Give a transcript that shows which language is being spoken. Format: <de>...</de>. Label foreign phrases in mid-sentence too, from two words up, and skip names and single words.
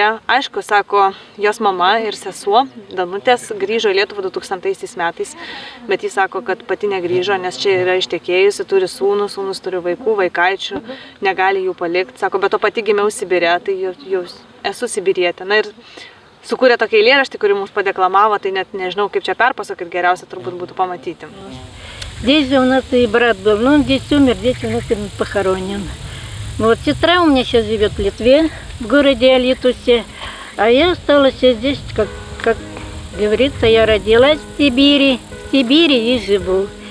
<lt>Aišku, sako, jos mama ir sesuo Danutės grįžo į Lietuvą 2000 metais, bet jis sako, kad pati negrįžo, nes čia yra ištekėjusi, turi sūnus turi vaikų, vaikaičių, negali jų palikti. Sako, bet to pati gimiau Sibire, tai jau esu sibirietė. Na ir sukūrė tokį eilėraštį, kurį mums padeklamavo, tai net nežinau, kaip čia perpasakoti, geriausia turbūt būtų pamatyti.</lt> <ru>Здесь же у нас и брат был, но он здесь умер, здесь у нас похоронен. Вот сестра у меня сейчас живет в Литве, в городе Алитусе, а я осталась здесь, как говорится, я родилась в Сибири и живу.</ru>